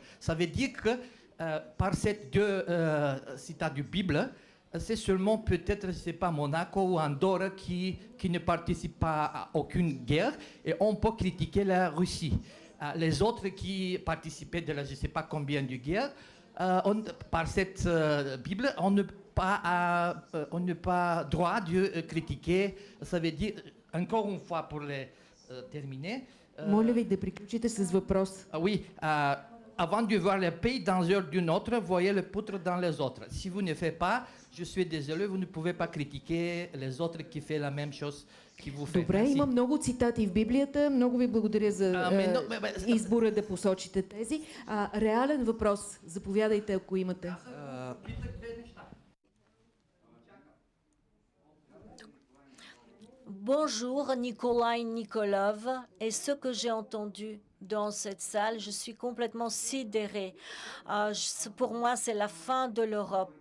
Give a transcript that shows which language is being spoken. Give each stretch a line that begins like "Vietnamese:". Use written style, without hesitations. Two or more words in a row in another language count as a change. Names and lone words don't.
French: Ça veut dire que par ces deux citats du Bible, c'est seulement peut-être, je sais pas, Monaco ou Andorre qui ne participent pas à aucune guerre et on peut critiquer la Russie. Les autres qui participaient de la je ne sais pas combien de guerres, par cette Bible, on n'a pas droit de critiquer. Ça veut dire, encore une fois pour les terminer.
Bulgarian: Моля ви да приключите с въпрос.
French: Oui, avant de voir le pays dans l'heure d'une autre, voyez le poutre dans les autres. Si vous ne faites pas, je suis désolé, vous ne pouvez pas critiquer les autres qui font la même chose que vous faites.
Bulgarian: Добре,
French: Merci.
Bulgarian: има много цитати в Библията. Много ви благодаря за избора да посочите тези. Реален въпрос. Заповядайте, ако имате.
French: Bonjour, Nikolai Nikolov. Et ce que j'ai entendu dans cette salle, je suis complètement sidérée. Pour moi, c'est la fin de l'Europe.